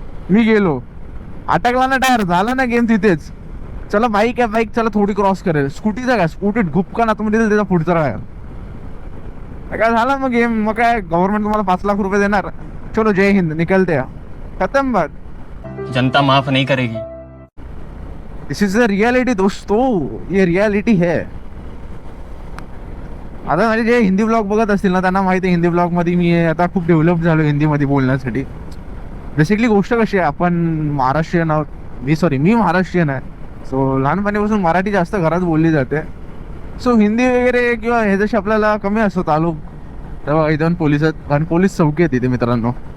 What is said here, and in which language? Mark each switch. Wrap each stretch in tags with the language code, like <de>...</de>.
<mr>मी गेलो, अटकला ना टायर, झाला ना गेम तिथेच. चला बाईक आहे, बाईक चला थोडी क्रॉस करेल, स्कूटीचा काय स्कूटीत घुपका ना तुम्ही त्याचा पुढचा टायर काय झाला मग गेम. मग काय गव्हर्नमेंट तुम्हाला 5 लाख रुपये देणार,</mr> <hi>चलो जय हिंद निकलते खतम बात. जनता माफ नहीं करेगी।</hi> <en>this is the reality</en> <hi>दोस्तों, ये रियालिटी है.</hi> <mr>आता माझे जे हिंदी ब्लॉग बघत असतील ना त्यांना माहिती आहे, हिंदी ब्लॉग मध्ये मी आता खूप डेव्हलप झालो हिंदीमध्ये बोलण्यासाठी. बेसिकली गोष्ट कशी आहे, आपण महाराष्ट्रीयन आहोत. मी महाराष्ट्रीयन आहे. सो लहानपणीपासून मराठी जास्त घरात बोलली जाते. सो हिंदी वगैरे किंवा हे जसे आपल्याला कमी असतो तालुक, तेव्हा इथं पोलीस आहेत आणि पोलीस चौकी आहेत इथे मित्रांनो.</mr>